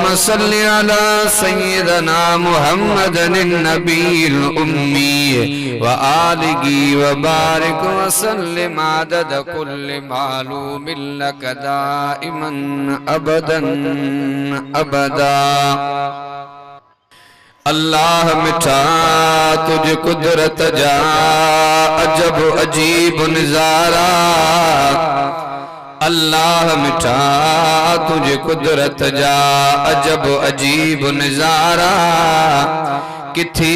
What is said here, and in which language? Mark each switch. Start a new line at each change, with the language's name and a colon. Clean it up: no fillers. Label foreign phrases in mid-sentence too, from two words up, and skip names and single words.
Arabic: صل على سيدنا محمد النبي الأمي وآله وبارك وسلم عدد كل معلوم لك دائما أبدا أبدا
Sindhi: अल्लाह मिठा तुझ कुदरत जा अजब अजीब नजारा अल्लाह मिठा तुझ कुदरत जा अजब अजीब नजारा किथी